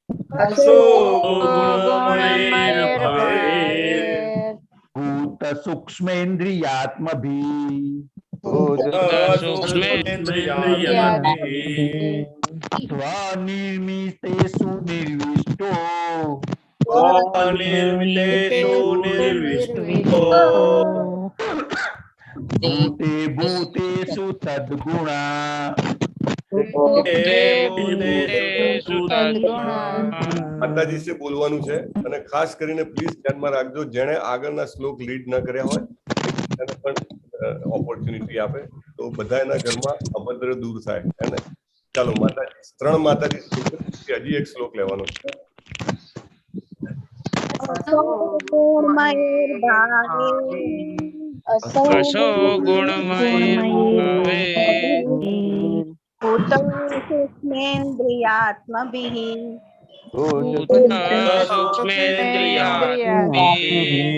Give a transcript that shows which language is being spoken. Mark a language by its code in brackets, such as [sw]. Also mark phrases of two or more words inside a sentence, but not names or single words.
[sa] भूत सूक्ष्मेन्द्रियात्मभिः स्वनिर्मितेषु निर्विष्टो भूते भूतेषु तद्गुणा [gu] માતાજી से બોલવાનું છે અને ખાસ કરીને પ્લીઝ ધ્યાનમાં રાખજો જેણે આગળના શ્લોક લીડ ન કર્યા હોય એને પણ ઓપોર્ચ્યુનિટી આપે તો બધા એના ઘરમાં અભદ્ર દૂર થાય અને ચાલો માતાજી 3 માતાજી હજી એક શ્લોક લેવાનો છે. [sa] असो गुणमयैर्भावैर भूत सूक्ष्मेन्द्रियात्मभिः भूत सूक्ष्मेन्द्रियात्मभिः